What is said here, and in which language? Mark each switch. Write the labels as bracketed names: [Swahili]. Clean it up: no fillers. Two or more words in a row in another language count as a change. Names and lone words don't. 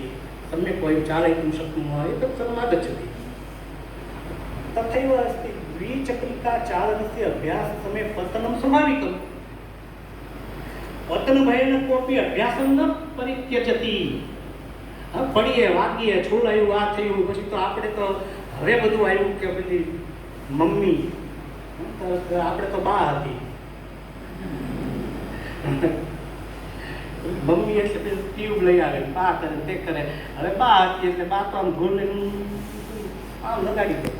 [Sanskrit] सम्यक् वयं चालयितुं शक्नुमः, एतत् सर्वम् आगच्छति. तथैव अस्ति. द्विचक्रिका चालनस्य अभ्याससमये पतनं स्वाभाविकं. पतनभयेन कोऽपि अभ्यासं न परित्यजति. [Gujarati] पડીએ વાગીએ છોડાયું આ થયું પછી તો આપણે તો હવે બધું આવ્યું કે પેલી મમ્મી આપણે તો બા હતી. મમ્મી એટલે પેલું ટ્યુબ લઈ આવે, બા કરે તે કરે. હવે બા હતી એટલે બા તો આમ ઢોલ લઈને આમ લગાડી દે.